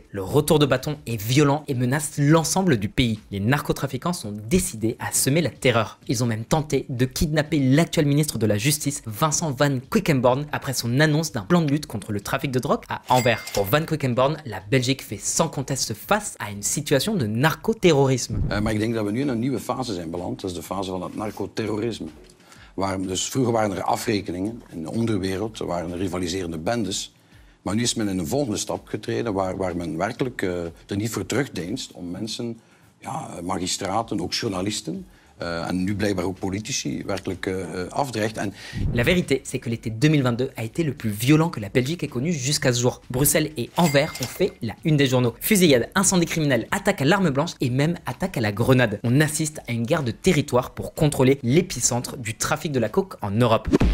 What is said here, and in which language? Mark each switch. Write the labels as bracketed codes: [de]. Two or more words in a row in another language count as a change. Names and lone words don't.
[fr] Le retour de bâton est violent et menace l'ensemble du pays. Les narcotrafiquants sont décidés à semer la terreur. Ils ont même tenté de kidnapper l'actuel ministre de la Justice, Vincent Van Quickenborne, après son annonce d'un plan de lutte contre le trafic de drogue à Anvers. Pour Van Quickenborne, la Belgique fait sans conteste face à une situation de narcoterrorisme. [nl] Maar ik denk dat we nu in een nieuwe fase zijn beland, dat is de fase van het narcoterrorisme. Dus vroeger waren er afrekeningen in de onderwereld, er waren rivaliserende bendes. Maar nu is men in een volgende stap getreden waar men werkelijk er niet voor terugdeinst om mensen, ja, magistraten, ook journalisten, en nu blijkbaar ook politici werkelijk afdreigt. [fr] La vérité, c'est que l'été 2022 a été le plus violent que la Belgique ait connu jusqu'à ce jour. Bruxelles et Anvers ont fait la une des journaux. Fusillades, incendies criminels, attaques à l'arme blanche et même attaques à la grenade. On assiste à une guerre de territoire pour contrôler l'épicentre du trafic de la coke en Europe.